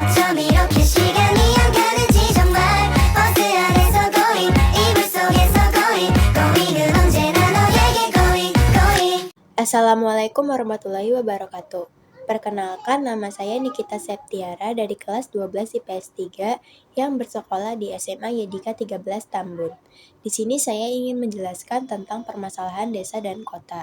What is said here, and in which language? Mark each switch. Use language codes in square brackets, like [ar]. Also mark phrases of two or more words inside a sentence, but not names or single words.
[ko] 처럼 이렇게 시간이 안 가는지 정말 버스 안에서 going 이불 속에서 going은 언제나 너에게 going. [ar] السلام عليكم ورحمة الله وبركاته. [id] Perkenalkan, nama saya Nikita Septiara dari kelas 12 IPS 3 yang bersekolah di SMA Yedika 13 Tambun. Di sini saya ingin menjelaskan tentang permasalahan desa dan kota.